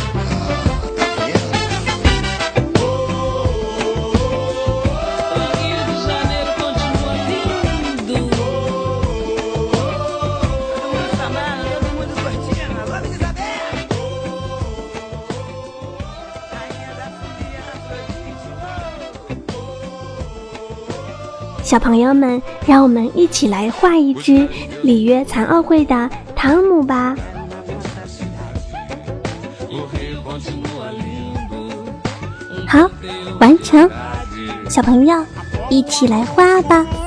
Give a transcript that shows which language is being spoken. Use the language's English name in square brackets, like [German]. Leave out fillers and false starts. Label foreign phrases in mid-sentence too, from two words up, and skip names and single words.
[Portuguese] Rio de Janeiro continua lindo. Todo mundo sambando, todo mundo curtindo. Vamos, Isabel! Rainha da folia, Afrodite. [Chinese] 小朋友们，让我们一起来画一只里约残奥会的汤姆吧。好，完成。小朋友，一起来画吧。